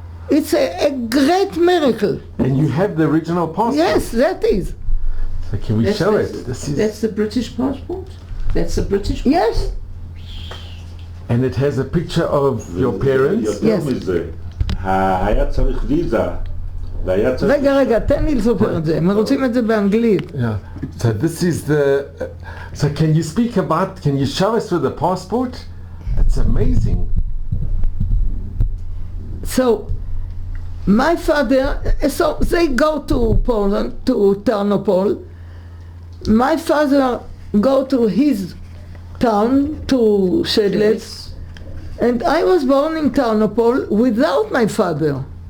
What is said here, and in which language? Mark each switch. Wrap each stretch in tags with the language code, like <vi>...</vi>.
<en>It's a great miracle. And you have the original passport? Yes, that is. So can we show it? That's the British passport? That's the British passport? Yes. And it has a picture of your parents?</en> <he>יותר מזה, היה צריך ויזה. רגע, תן לי לספר את זה, הם רוצים את זה באנגלית.</he> <en>Yeah. So this is the... So can you show us with the passport? It's amazing. So, my father, so they go to Poland, to Tarnopol. My father go to his town, to Shedlitz, and I was born in Tarnopol without my father.</en>